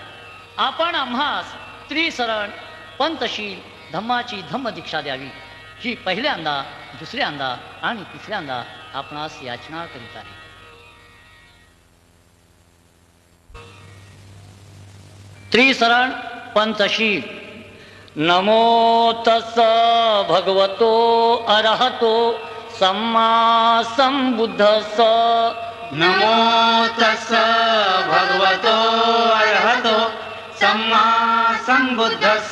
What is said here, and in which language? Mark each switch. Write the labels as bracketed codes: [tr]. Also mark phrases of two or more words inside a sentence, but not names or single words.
[mr] आपण आम्हास त्रिशरण पंथशील धम्माची धम्म दीक्षा द्यावी. ही पहिल्यांदा दुसऱ्यांदा आणि तिसऱ्यांदा आपणास याचना करीत आहे. त्रिशरण पंथशील. [pi] नमो तस्स भगवतो अरहतो सम्मा संबुद्धस्स. नमो तस्स भगवतो अरहतो सम्मा संबुद्धस्स.